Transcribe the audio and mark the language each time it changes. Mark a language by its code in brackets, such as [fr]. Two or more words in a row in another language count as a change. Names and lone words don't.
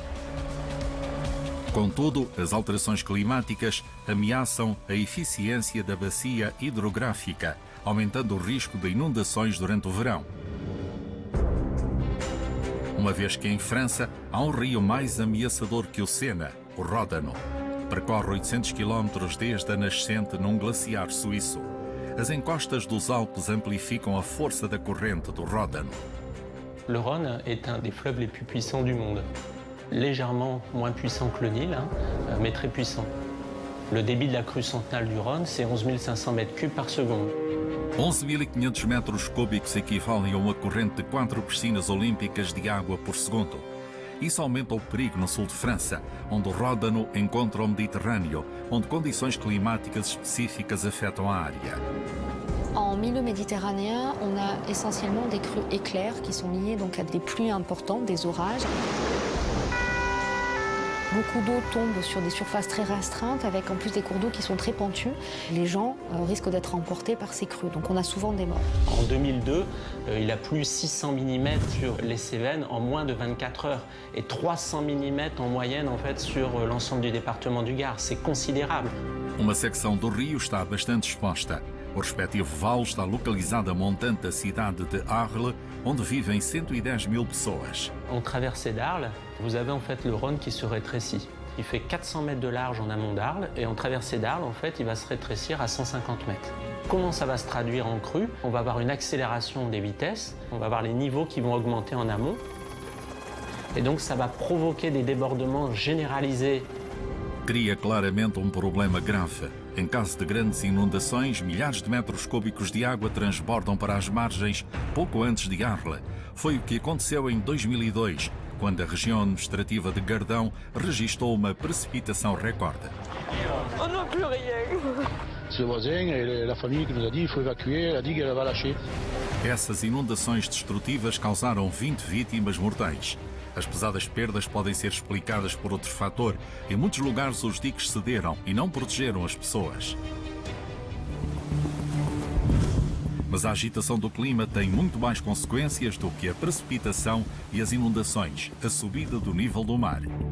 [pt] Contudo, as alterações climáticas ameaçam a eficiência da bacia hidrográfica, aumentando o risco de inundações durante o verão. Uma vez que em França há um rio mais ameaçador que o Sena, o Ródano. Percorre 800 km desde a nascente num glaciar suíço. As encostas dos Alpes amplificam a força da corrente do Ródano. [fr] Le Rhône est un des fleuves les plus puissants du monde. Légèrement moins puissant que le Nil, mais très puissant. Le débit de la crue centenale du Rhône, c'est 11 500 mètres cubes par seconde. [pt] 11.500 metros cúbicos equivalem a uma corrente de 4 piscinas olímpicas de água por segundo. Isso aumenta o perigo no sul de França, onde o Ródano encontra o Mediterrâneo, onde condições climáticas específicas afetam a área. [fr] En milieu méditerranéen, on a essentiellement des crues éclairs qui sont liées donc à des pluies importantes, des orages. Beaucoup d'eau tombe sur des surfaces très restreintes, avec en plus des cours d'eau qui sont très pentus. Les gens risquent d'être emportés par ces crues, donc on a souvent des morts. En 2002, il a plu 600 mm sur les Cévennes en moins de 24 heures et 300 mm en moyenne en fait, sur l'ensemble du département du Gard. C'est considérable. [pt] Uma secção do rio está bastante exposta. O respectivo vale está localizado a montante da cidade de Arles, onde vivem 110 000 pessoas. [fr] En traversée d'Arles, vous avez en fait le Rhône qui se rétrécit. il fait 400 mètres de large en amont d'Arles, et en traversée d'Arles, en fait, il va se rétrécir à 150 mètres. Comment ça va se traduire en crue? On va avoir une accélération des vitesses, on va avoir les niveaux qui vont augmenter en amont, et donc ça va provoquer des débordements généralisés. [pt] Cria claramente problema grave. Em caso de grandes inundações, milhares de metros cúbicos de água transbordam para as margens pouco antes de Arles. Foi o que aconteceu em 2002, quando a região administrativa de Gardão registrou uma precipitação recorde. [fr] On n'a plus rien. C'est le voisin et la famille qui nous a dit qu'il faut évacuer, a dit qu'elle va lâcher. [pt] Essas inundações destrutivas causaram 20 vítimas mortais. As pesadas perdas podem ser explicadas por outro fator. Em muitos lugares os diques cederam e não protegeram as pessoas. Mas a agitação do clima tem muito mais consequências do que a precipitação e as inundações, a subida do nível do mar.